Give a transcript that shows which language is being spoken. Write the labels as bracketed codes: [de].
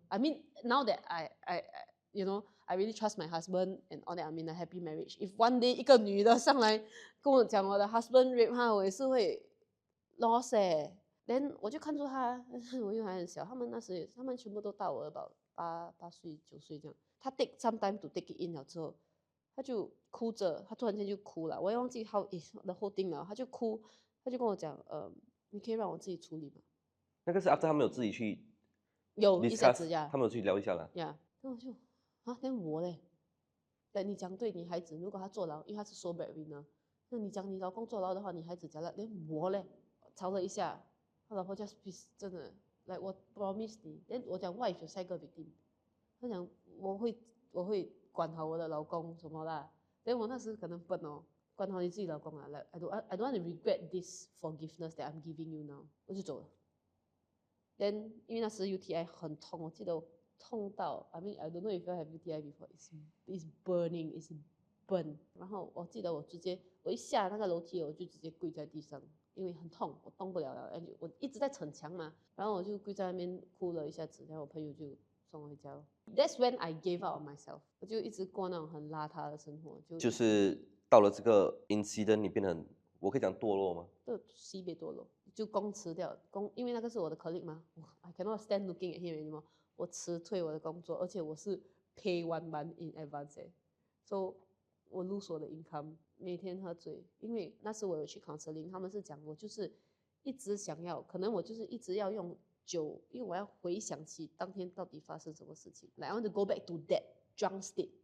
[en] I mean now that I I really trust my husband and all that I'm in a happy marriage. [zh] If one day 一个女的上来跟我讲我的 husband rape 她，我也是会 lost Then 我就看出他，我因为还很小，他们全部都大我about 8岁9岁这样。他 take some time to take it in 了之后，他就哭着，他突然间就哭了，我也忘记 how is the whole thing 了，他就哭，他就跟我讲，你可以让我自己处理吗？那个是 after 他们有自己去有一下子呀，他们有去聊一下了。呀，那我就then 我嘞，你讲对女孩子，如果她坐牢，因为她是 sole breadwinner，那你讲你老公坐牢的话，女孩子讲了，连我嘞，吵了一下，他老婆 just please 真的，来我 promise 你，我讲 what if 有下一个 victim，他讲我会管好我的老公什么啦，我那时可能笨哦，管好你自己老公啊，来 I don't want to regret this forgiveness that I'm giving you now，我就走了。因为那时 UTI 很痛，我记得我痛到 I mean I don't know if you have UTI before, it's burning, it's burn。然后我记得我一下那个楼梯，我就直接跪在地上，因为很痛，我动不了了，我一直在逞强嘛，然后我就跪在那边哭了一下子，然后我朋友就送我回家了。 That's when I gave up on myself，我就一直过那种很邋遢的生活，就是到了这个 incident，你变得很，我可以讲堕落吗？就西北堕落，就公辞掉，因为那个是我的 colleague 嘛， I cannot stand looking at him anymore，我辞退我的工作，而且我是 pay 1 month in advance， so 我 lose 我的 income， 每天喝醉，因为那时我有去 counseling， 他们是讲我就是一直想要，可能我就是一直要用酒，因为我要回想起当天到底发生什么事情， like I want to go back to that drunk state。